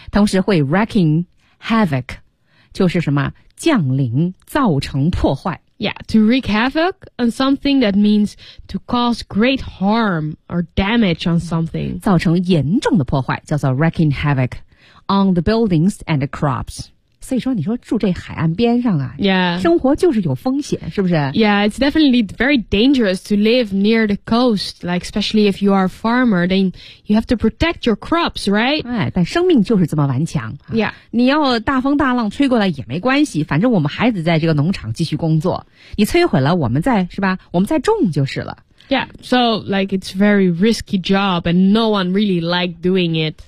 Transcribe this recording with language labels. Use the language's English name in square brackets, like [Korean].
[Chinese] 同时会 wreaking havoc, 就是什么降临造成破坏。 [English] Yeah, to wreak havoc on something that means to cause great harm or damage on something. [Chinese] 造成严重的破坏叫做 [English] wreaking havoc on the buildings and the crops. [Chinese] 所以说你说住这海岸边上啊 [English] Yeah. [Chinese] 生活就是有风险是不是 [English] Yeah, it's definitely very dangerous to live near the coast. Like, especially if you are a farmer, then you have to protect your crops, right? [Chinese] 哎，但生命就是这么顽强、啊、 [English] Yeah. [Chinese] 你要大风大浪吹过来也没关系反正我们孩子在这个农场继续工作你摧毁了我们再是吧我们再种就是了 [English] Yeah, so like it's a very risky job and no one really liked doing it.